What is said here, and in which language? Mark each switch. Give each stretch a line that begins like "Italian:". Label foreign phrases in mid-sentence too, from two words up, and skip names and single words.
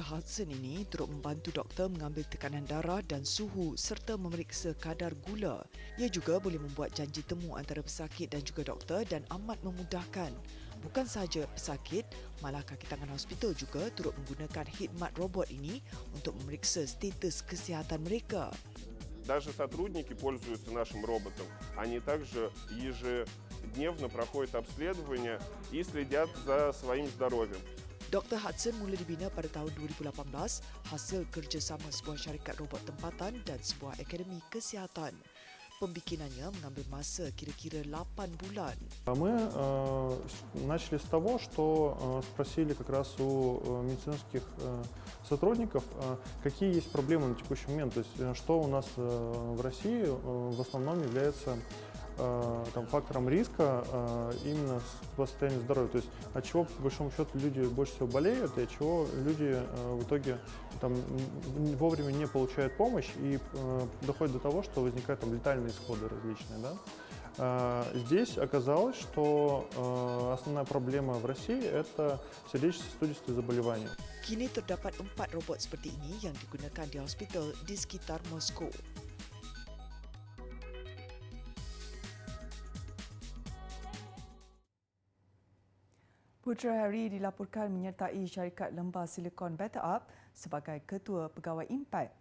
Malay: Hudson ini turut membantu doktor mengambil tekanan darah dan suhu serta memeriksa kadar gula. Ia juga boleh membuat janji temu antara pesakit dan juga doktor dan amat memudahkan. Bukan sahaja pesakit, malah kaki tangan hospital juga turut menggunakan khidmat robot ini untuk memeriksa status kesihatan mereka.
Russian: Даже сотрудники пользуются нашим роботом. Они также ежедневно проходят обследования и следят за своим здоровьем.
Malay: Dr. Hudson mula dibina pada tahun 2018 hasil kerjasama sebuah syarikat robot tempatan dan sebuah akademi kesihatan. Pembikinannya mengambil masa kira-kira 8 bulan.
Russian: Мы начали с того, что спросили как раз у медицинских сотрудников, какие есть проблемы на текущий момент. То есть, что у нас в России в основном является там, фактором риска именно по состоянию здоровья. То есть от чего, по большому счету, люди больше всего болеют, и от чего люди в итоге там, вовремя не получают помощь, и доходит до того, что возникают там, летальные исходы различные. Да? Здесь оказалось, что основная проблема в России – это сердечно-сосудистые заболевания.
Malay: Kini terdapat 4 robot seperti ini yang digunakan di hospital di sekitar Moskow. Putera Harry dilaporkan menyertai syarikat lembah silikon BetterUp sebagai ketua pegawai Impact.